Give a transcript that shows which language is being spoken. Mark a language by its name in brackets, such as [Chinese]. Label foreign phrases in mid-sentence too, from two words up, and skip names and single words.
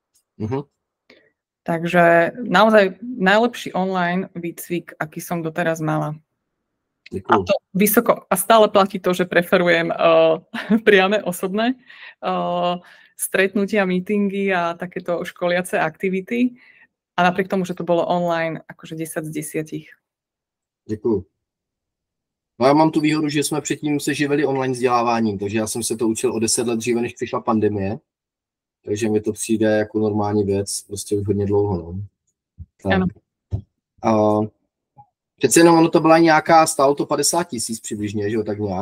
[Slovak] Takže naozaj najlepší online výcvik, aký som doteraz mala. A to vysoko, a stále platí to, že preferujem priame osobné stretnutia, meetingy a takéto školiace aktivity. A napriek tomu, že to bolo online, akože 10 z 10. [Czech] Děkuju. No já mám tu výhodu, že jsme předtím se živili online vzděláváním, takže já jsem se to učil o 10 let dříve, než přišla pandemie. Takže mi to přijde jako normální věc, prostě už hodně dlouho. No. Ano. Přece jenom ono to byla nějaká, stálo to 50 000 přibližně, že jo, tak nějak.